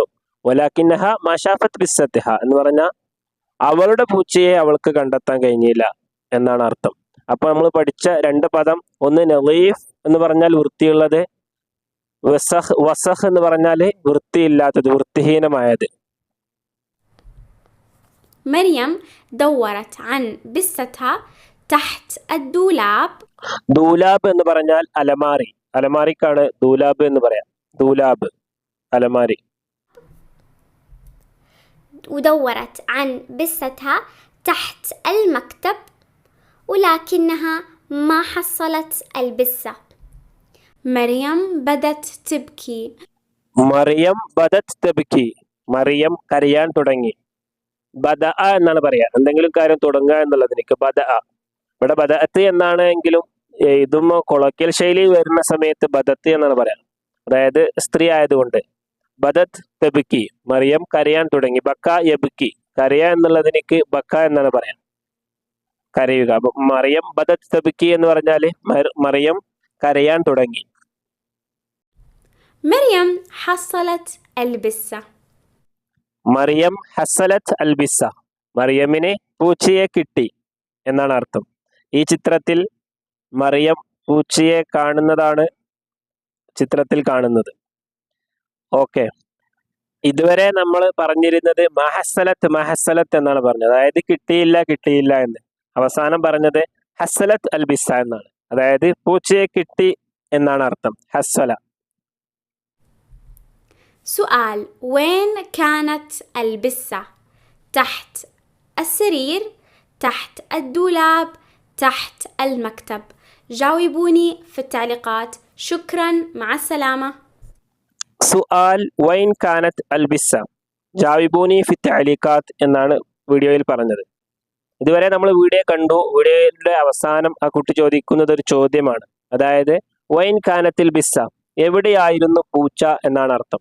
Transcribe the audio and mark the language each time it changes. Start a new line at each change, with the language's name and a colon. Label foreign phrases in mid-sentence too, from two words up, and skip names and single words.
Arabic: ولكنها ما شافت بستها
Malayalam: എന്ന് പറഞ്ഞാൽ അവളുടെ പൂച്ചയെ അവൾക്ക് കണ്ടെത്താൻ കഴിഞ്ഞില്ല എന്നാണ് അർത്ഥം. അപ്പൊ നമ്മൾ പഠിച്ച രണ്ട് പദം, ഒന്ന് നളീഫ് എന്ന് പറഞ്ഞാൽ വൃത്തിയുള്ളത്, വസഖ് എന്ന് പറഞ്ഞാൽ വൃത്തിയില്ലാത്തത്, വൃത്തിഹീനമായത്.
Arabic: مريم دورت عن بستها تحت الدولاب.
Malayalam: ദൂലാബ് എന്ന് പറഞ്ഞാൽ അലമാരി, അലമാരിക്കാണ് ദൂലാബ് എന്ന് പറയാം. ദൂലാബ്, അലമാരി.
Arabic: ودورت عن بستها تحت المكتب ولكنها ما حصلت البسة. مريم بدت تبكي.
Malayalam: മറിയം കരയാൻ തുടങ്ങി. ബദ എന്നാണ് പറയാ, എന്തെങ്കിലും കാര്യം തുടങ്ങുക എന്നുള്ളതിനേക്ക് ബദ. ഇവിടെ ബദഅത്ത് എന്നാണെങ്കിലും ഇതും കൊളോക്കിയൽ ശൈലി വരുന്ന സമയത്ത് ബദത്ത് എന്നാണ് പറയാം, അതായത് സ്ത്രീ ആയതുകൊണ്ട്.
Arabic: بدت تبكي,
Malayalam: മറിയം കരയാൻ തുടങ്ങി.
Arabic: بكى يبكي,
Malayalam: കരയ എന്നുള്ളതിനേക്ക് ബക്ക എന്നാണ് പറയാം, കരയുക. അപ്പൊ മറിയം
Arabic: بدت تبكي
Malayalam: എന്ന് പറഞ്ഞാല് മറിയം കരയാൻ തുടങ്ങി.
Arabic: مريم حصلت البسة.
Malayalam: മറിയം
Arabic: حصلت البسة,
Malayalam: മറിയമിന് പൂച്ചയെ കിട്ടി എന്നാണ് അർത്ഥം. ഈ ചിത്രത്തിൽ മറിയം പൂച്ചയെ കാണുന്നതാണ് ചിത്രത്തിൽ കാണുന്നത്. ഓക്കെ, ഇതുവരെ നമ്മൾ പറഞ്ഞിരുന്നത് മഹസലത്ത് എന്നാണ് പറഞ്ഞത്, അതായത് കിട്ടിയില്ല എന്ന്. അവസാനം പറഞ്ഞത്
Arabic: حصلت البسة
Malayalam: എന്നാണ്, അതായത് പൂച്ചയെ കിട്ടി എന്നാണ് അർത്ഥം. ഹസല.
Arabic: سؤال: وين كانت البسة؟ تحت السرير، تحت الدولاب، تحت المكتب. جاوبوني في التعليقات. شكرا، مع السلامة. سؤال وين كانت البسة جاوبوني في التعليقات
Malayalam: എന്നാണ് വീഡിയോയിൽ പറഞ്ഞത്. ഇതുവരെ നമ്മൾ വീഡിയോ കണ്ടു. വീഡിയോയുടെ അവസാനം ആ കുട്ടി ചോദിക്കുന്നത് ഒരു ചോദ്യമാണ്. അതായത്
Arabic: وين كانت البسة,
Malayalam: എവിടെയായിരുന്നു പൂച്ച എന്നാണ് അർത്ഥം.